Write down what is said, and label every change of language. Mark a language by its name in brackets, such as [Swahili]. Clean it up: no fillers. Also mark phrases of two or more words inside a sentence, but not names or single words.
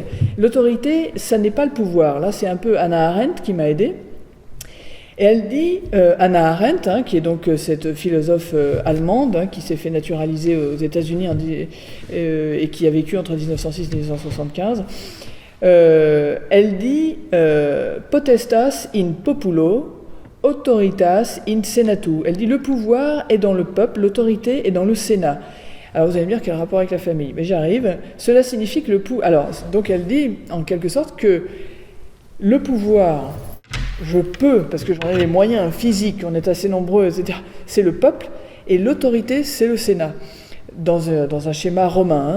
[French] L'autorité, ça n'est pas le pouvoir. Là, c'est un peu Hannah Arendt qui m'a aidé. Et elle dit, Hannah Arendt, qui est donc cette philosophe allemande, qui s'est fait naturaliser aux États-Unis et qui a vécu entre 1906 et 1975, elle dit [Latin] potestas in populo, autoritas in senatu. [French] Elle dit le pouvoir est dans le peuple, l'autorité est dans le Sénat. Alors vous allez me dire quel rapport avec la famille? Mais j'y arrive. Cela signifie que donc elle dit en quelque sorte que le pouvoir, je peux, parce que j'en ai les moyens physiques, on est assez nombreux, etc., c'est le peuple, et l'autorité, c'est le Sénat, dans un schéma romain.